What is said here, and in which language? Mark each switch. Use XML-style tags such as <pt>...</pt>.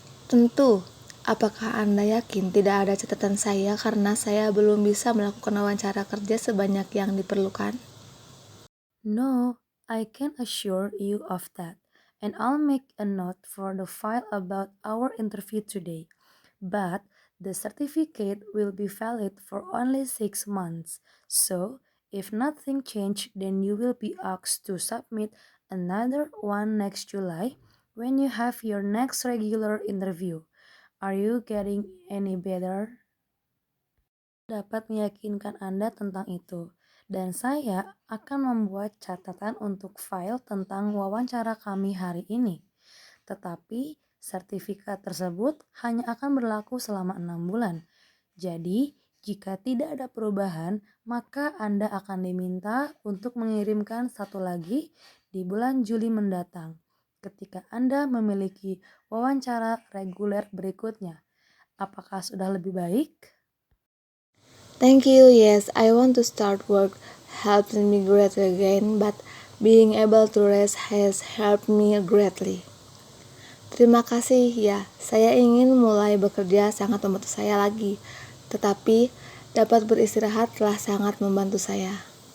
<id>Tentu. Apakah Anda yakin tidak ada catatan saya karena saya belum bisa melakukan wawancara kerja sebanyak yang diperlukan?</id> <en>No, I can assure you of that, and I'll make a note for the file about our interview today. But the certificate will be valid for only 6 months, so if nothing changes, then you will be asked to submit another one next July when you have your next regular interview. Are you getting any better?</en> <id>Dapat meyakinkan Anda tentang itu, dan saya akan membuat catatan untuk file tentang wawancara kami hari ini. Tetapi sertifikat tersebut hanya akan berlaku selama 6 bulan. Jadi, jika tidak ada perubahan, maka Anda akan diminta untuk mengirimkan satu lagi di bulan Juli mendatang, ketika Anda memiliki wawancara reguler berikutnya. Apakah sudah lebih baik?</id> <en>Thank you. Yes, I want to start work helps me greatly again, but being able to rest has helped me greatly.</en> <id>Terima kasih ya, saya ingin mulai bekerja sangat membantu saya lagi, tetapi dapat beristirahat telah sangat membantu saya.</id>